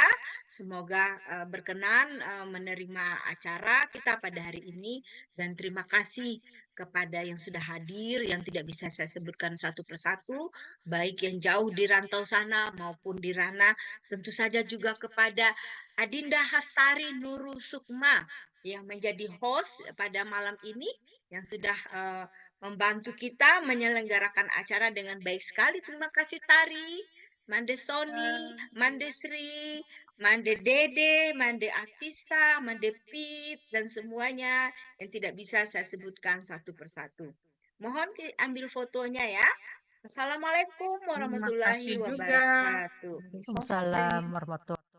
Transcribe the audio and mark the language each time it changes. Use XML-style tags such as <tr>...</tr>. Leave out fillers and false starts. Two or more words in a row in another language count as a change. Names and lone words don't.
<id>Semoga berkenan menerima acara kita pada hari ini, dan terima kasih kepada yang sudah hadir, yang tidak bisa saya sebutkan satu persatu, baik yang jauh di rantau sana maupun di Rana. Tentu saja juga kepada Adinda Hastari Nurul Sukma yang menjadi host pada malam ini, yang sudah membantu kita menyelenggarakan acara dengan baik sekali. Terima kasih Tari, Mande Sony, Mande Sri, Mande Dede, Mande Atisa, Mande Pit, dan semuanya yang tidak bisa saya sebutkan satu persatu. Mohon ambil fotonya ya. Assalamualaikum Terima</id> <ar>warahmatullahi</ar> <id>kasih juga.</id> <ar>wabarakatuh. Waalaikumsalam warahmatullahi</ar>